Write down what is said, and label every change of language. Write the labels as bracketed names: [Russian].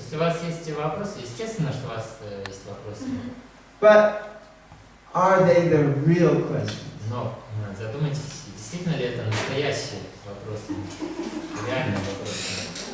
[Russian] Если у вас есть вопросы, естественно, что у вас есть вопросы. [English] But are they the real questions? [Russian] Но задумайтесь, действительно ли это настоящие вопросы, реальные вопросы.